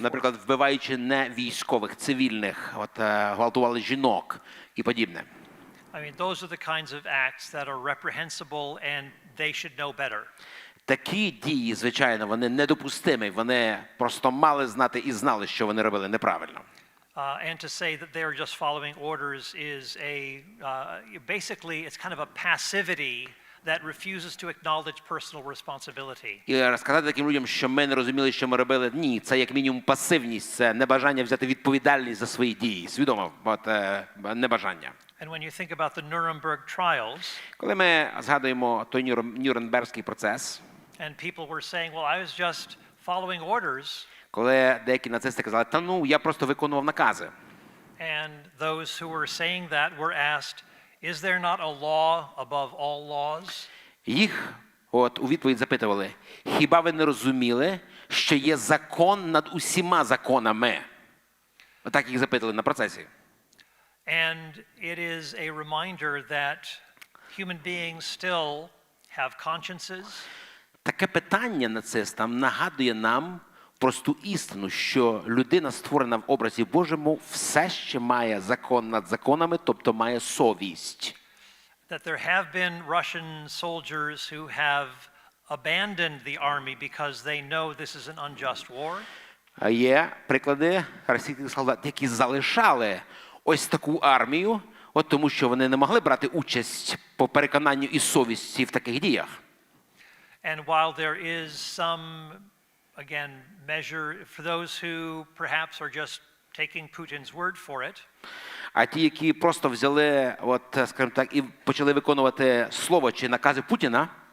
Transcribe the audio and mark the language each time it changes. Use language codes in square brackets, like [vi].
[uk] Наприклад, вбиваючи не військових, цивільних, гвалтували жінок і подібне. [en] I mean, those are the kinds of acts that are reprehensible and they should know better. [uk] Такі дії, звичайно, вони недопустимі. Вони просто мали знати і знали, що вони робили неправильно. [en] And to say that they're just following orders is basically, it's kind of a passivity that refuses to acknowledge personal responsibility. [uk] І розказати таким людям, що ми не розуміли, що ми робили, ні, це як мінімум пасивність, це небажання взяти відповідальність за свої дії, свідомо, небажання. [en] And when you think about the Nuremberg trials, [uk] Коли ми згадуємо той Нюрнберзький процес, [en] and people were saying, well, I was just following orders, [uk] коли деякі нацисти казали, та ну, я просто виконував накази. [en] and those who were saying that were asked, is there not a law above all laws? [uk] Їх у відповідь запитували, хіба ви не розуміли, що є закон над усіма законами? Отак їх запитали на процесі. [en] And it is a reminder that human beings still have consciences. [uk] Таке питання нацистам нагадує нам просту істину, що людина, створена в образі Божому, все ще має закон над законами, тобто має совість. [en] That there have been Russian soldiers who have abandoned the army because they know this is an unjust war. [uk] Є приклади російських солдат, які залишали ось таку армію, тому що вони не могли брати участь по переконанню і совісті в таких діях. [en] And while there is some, again, measure for those who perhaps are just taking Putin's word for it, [uk] А ті, які просто взяли, скажімо так, і почали виконувати слово чи накази Путіна,